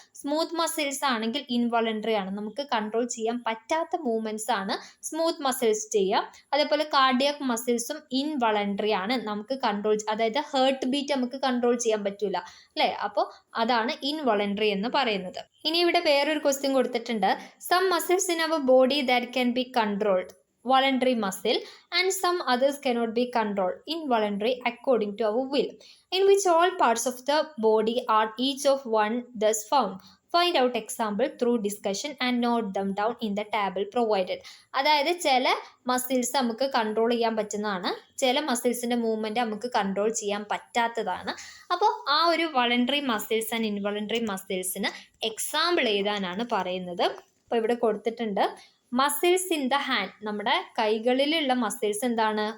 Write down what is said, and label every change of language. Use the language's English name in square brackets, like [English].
[Malayalam] Smooth muscles ആണെങ്കിൽ involuntary ആണ്, നമുക്ക് കൺട്രോൾ ചെയ്യാൻ പറ്റാത്ത മൂവ്മെന്റ്സ് ആണ് സ്മൂത്ത് മസിൽസ് ചെയ്യുക. അതേപോലെ കാർഡിയാക് മസിൽസും ഇൻവോളണ്ടറി ആണ്, നമുക്ക് കൺട്രോൾ, അതായത് ഹേർട്ട് ബീറ്റ് നമുക്ക് കൺട്രോൾ ചെയ്യാൻ പറ്റൂല, അല്ലേ, അപ്പോൾ അതാണ് ഇൻവോളണ്ടറി എന്ന് പറയുന്നത്. ഇനി ഇവിടെ വേറൊരു ക്വസ്റ്റ്യൻ കൊടുത്തിട്ടുണ്ട്. [English] Some muscles in our body that can be controlled, voluntary muscle, and some others cannot be controlled, involuntary, according to our will, in which all parts of the body are each of one thus found. Find out example through discussion and note them down in the table provided. [Malayalam] അതായത് ചില muscles നമുക്ക് control ചെയ്യാൻ പറ്റുന്നതാണ്, ചില മസിൽസിന്റെ movement നമുക്ക് control ചെയ്യാൻ പറ്റാത്തതാണ്. അപ്പോൾ ആ ഒരു voluntary muscles and involuntary മസിൽസിന് example എഴുതാനാണ് പറയുന്നത്. അപ്പോൾ ഇവിടെ കൊടുത്തിട്ടുണ്ട്. [English] muscles in the hand, [Malayalam] നമ്മുടെ കൈകളിലുള്ള മസിൽസ് എന്താണ്?